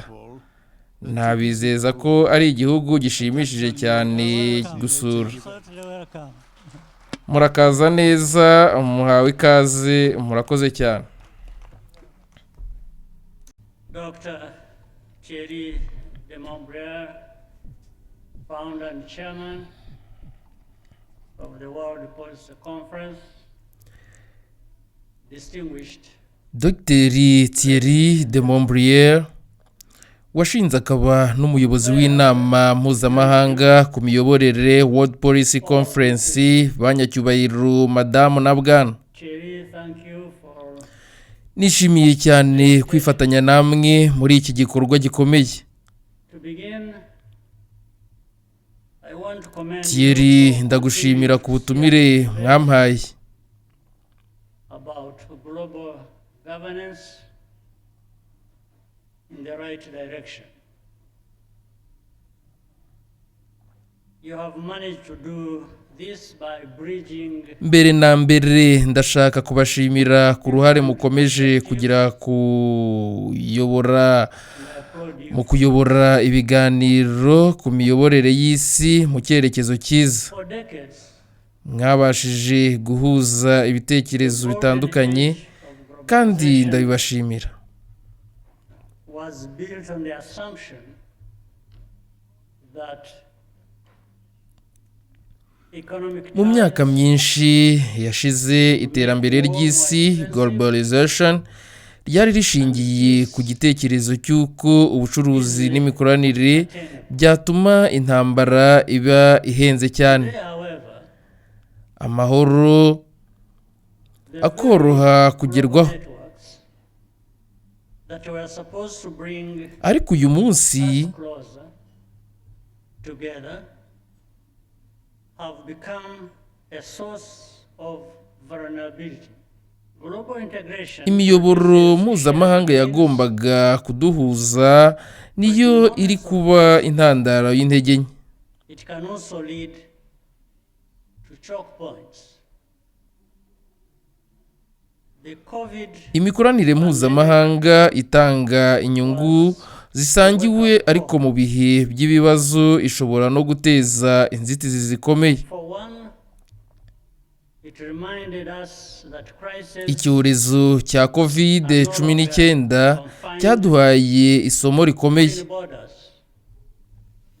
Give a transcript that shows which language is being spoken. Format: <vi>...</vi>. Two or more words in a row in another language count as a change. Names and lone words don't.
<rw>Nabizeza ko ari igihugu gishimishije cyane gusura. Murakaza neza, muhawe ikaze, murakoze cyane.</rw> <en>Dr. Thierry de Montbrial, founder and chairman of the World Policy Conference, distinguished</en> <rw>Dr. Thierry de Montbrial, washinze akaba n'umuyobozi w'inama mpuzamahanga ku miyoborere World Policy Conference, banyacyubahiro madamu na bwana. Nishimiye cyane kwifatanya namwe muri iki gikorwa gikomeye. Thierry, ndagushimira ku butumire mwampaye.</rw> <en>About global governance in the right direction. You have managed to do this by bridging.</en> <rw>Mbere na mbere ndashaka kubashimira ku ruhare mukomeje kugira mu kuyobora ibiganiro ku miyoborere y'isi mu cyerekezo cyiza. Mwabashije guhuza ibitekerezo bitandukanye, kandi ndabibashimira.</rw> <en>Was built on the assumption that</en> <rw>mu myaka myinshi yashize iterambere ry'isi, globalization, ryari rishingiye ku gitekerezo cy'uko ubucuruzi n'imikoranire byatuma intambara iba ihenze cyane, amahoro akoroha kugerwaho. Ariko uyu munsi</rw> <en>have become a source of vulnerability.</en> <rw>imiyoboro mpuzamahanga yagombaga kuduhuza niyo iri kuba intandaro y'intege nke.</rw> <en>It can also lead to choke points.</en> <rw>Imikoranire mpuzamahanga itanga inyungu zisangiwe, ariko mu bihe by'ibibazo ishobora no guteza inzitizi zikomeye. Icyorezo cya COVID-19 cyaduhaye isomo rikomeye.</rw>